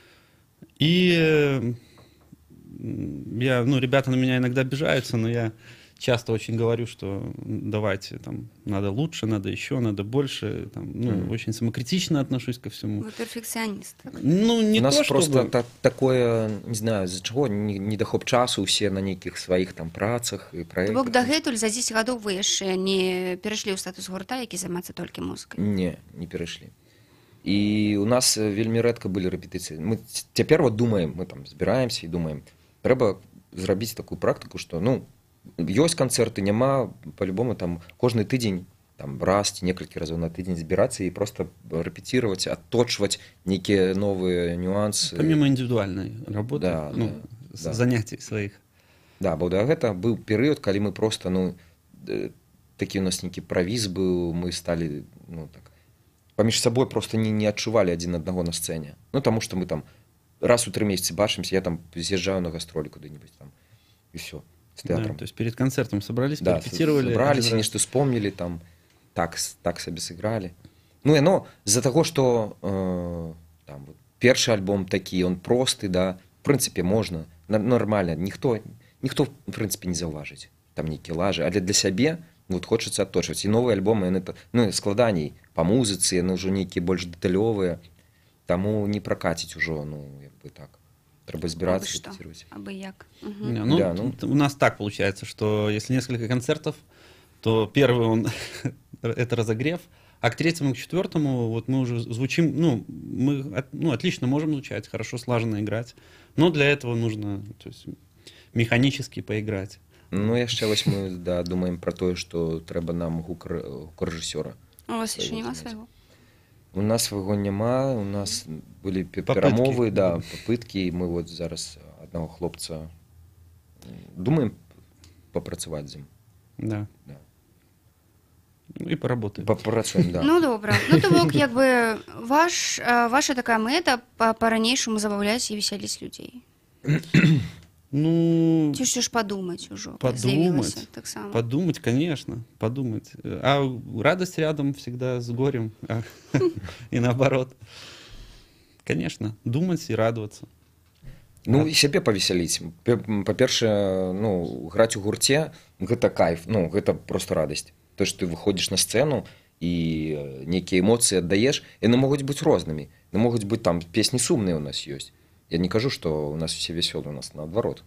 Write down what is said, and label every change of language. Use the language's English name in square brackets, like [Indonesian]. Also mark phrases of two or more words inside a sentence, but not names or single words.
[Russian] И я, ну, ребята на меня иногда обижаются, но я часто очень говорю, что давайте, там, надо лучше, надо еще, надо больше. Там, ну, очень самокритично отношусь ко всему. Вы перфекционист. Так? Ну, не У нас то, просто чтобы... такое, не знаю, з-за чого, [Belarusian] недахоп часу, усе на нейкіх сваіх там працах і праектах. Бок дагэтуль за 10 гадоў вы яшчэ не перайшлі ў статус гурта, які займаецца толькі музыкай. Не перайшлі. І у нас вельмі рэдка былі рэпетыцыі. Мы цяпер вот думаем, мы там збіраемся і думаем, трэба зрабіць такую практыку, што, ну, ёсць канцэрты, няма, па-любому там кожны тыдзень, там раз ці некалькі разоў на тыдзень збірацца і просто рэпеціраваць, адточваць нейкія новыя нюансы. [Russian] Помимо индивидуальной работы, Да, ну, да. занятий своих. [Belarusian] Да, бо да гэта быў перыяд, калі мы просто, ну, такі у нас нейкі правіз быў, мы сталі, ну, так, паміж сабой просто не адчувалі адзін аднаго на сцэне. Ну, таму што мы там раз у 3 месяцы бачымся, я там з'язджаю на гастролі куды-нибудь там, і все, з тэатрам. [Russian] Да, то есть перед концертом собрались, Да, порепетировали. собрались, [Belarusian] нешта вспомнили, там, так сабе сыгралі. Ну, яно з-за таго, што там, вот, першы альбом такі, он просты, да, в прынцыпе, можна, нормально, ніхто, в прынцыпе, не заўважыць, там нейкі лажы, але для сябе, вот, хочацца адточваць. І новыя альбомы, яны, ну, складаней па музыцы, яны ўжо нейкія больш дэталёвыя, таму не пракаціць ужо, ну, як бы так. Треба збирацца, репетировать. Абы як. [Russian] Не, ну, Да, ну. у нас так получается, что если несколько концертов, то первый он это разогрев, а к третьему, к четвертому вот мы уже звучим, ну, мы отлично можем звучать, хорошо слаженно играть, но для этого нужно, то есть, механически поиграть. [Belarusian] Ну, яшчэ вось мы, да, думаем про тое, што трэба нам гукрэжысёра. У вас яшчэ няма свайго? У нас свайго няма, у нас былі перамовы, да, папыткі, і мы вот зараз аднаго хлопца думаем папрацаваць з ім. Да. Да. Ну, [Russian] и поработаем. [Belarusian] Папрацуем, да. Ну, добра. Ну, то бок, як бы, ваша такая мэта па-ранейшаму забаўляць і весяліць людзей. Ну, Ці ж падумаць ужо. [Russian] подумать, конечно, подумать. А радость рядом всегда с горем, и наоборот. Конечно, думать и радоваться. [Belarusian] Ну, і сябе павесяліць. Па-першае, ну, граць у гурце, гэта кайф, ну, гэта просто радасць. То, што ты выходзіш на сцэну і нейкія эмоцыі аддаеш, яны могуць быць рознымі. Яны могуць быць там песні сумныя у нас ёсць. Я не кажу, што у нас усе вясёлыя, у нас наадварот.